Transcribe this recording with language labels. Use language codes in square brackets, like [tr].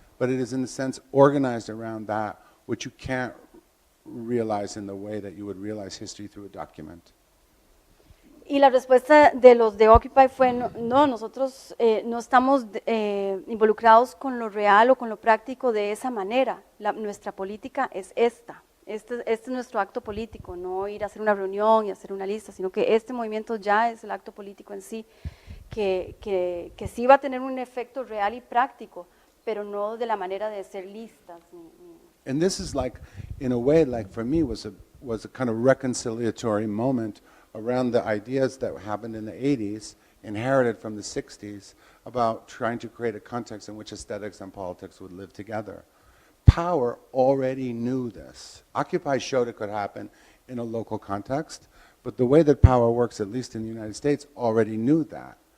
[en] But it is in a sense organized around that, which you can't realize in the way that you would realize history through a document. [es] Y la respuesta de los de Occupy fue, no, nosotros no estamos involucrados con lo real o con lo práctico de esa manera. Nuestra política es esta. Este es nuestro acto político, no ir a hacer una reunión y hacer una lista, sino que este movimiento ya es el acto político en sí, que sí va a tener un efecto real y práctico, pero no de la manera de ser listas. [en] And this is like, in a way, like for me, was a kind of reconciliatory moment around the ideas that happened in the 80s, inherited from the 60s, about trying to create a context in which aesthetics and politics would live together. Power already knew this. Occupy showed it could happen in a local context, but the way that power works, at least in the United States, already knew that.